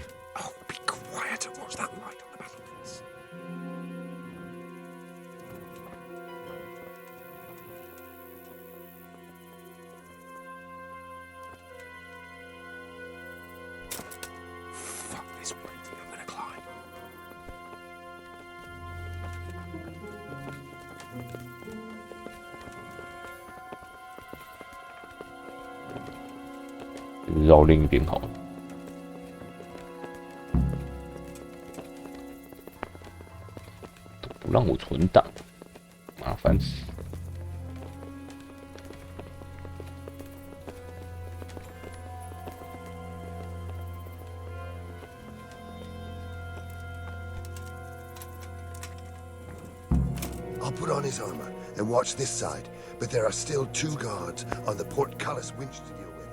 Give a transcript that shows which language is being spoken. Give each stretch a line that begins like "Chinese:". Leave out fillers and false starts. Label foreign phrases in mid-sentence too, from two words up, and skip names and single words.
English: Oh, be quiet and watch that light on the battlements. Fuck this waiting, I'm gonna climb.
Vietnamese: Hãy subscribe cho kênh Ghiền Mì Gõ để không bỏ lỡ những video hấp dẫn.
Chinese: 不让我存档，麻烦死。
English: I'll put on his armor and watch this side, but there are still 2 guards on the portcullis winch to deal with.